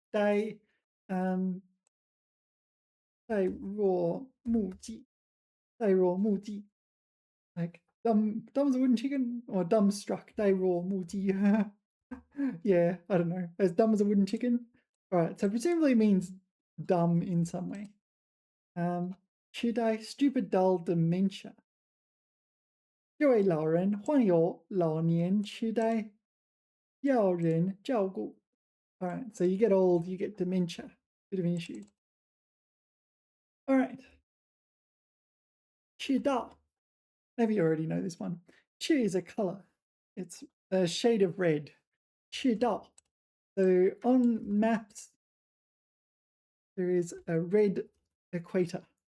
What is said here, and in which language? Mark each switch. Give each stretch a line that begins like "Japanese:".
Chinese: 呆呆若木鸡.呆若木鸡.
English: Like dumb as a wooden chicken or dumbstruck. 呆若木鸡.Yeah, I don't know. As dumb as a wooden chicken. All right, so presumably it means dumb in some way. 痴呆 stupid, dull, dementia.
Chinese: 这位老人患有老年痴呆，要人照顾。
English: All right, so you get old, you get dementia, bit of an issue. All right, 赤道. Maybe you already know this one. 赤 is a color. It's a shade of red. 赤道. So on maps, there is a red equator.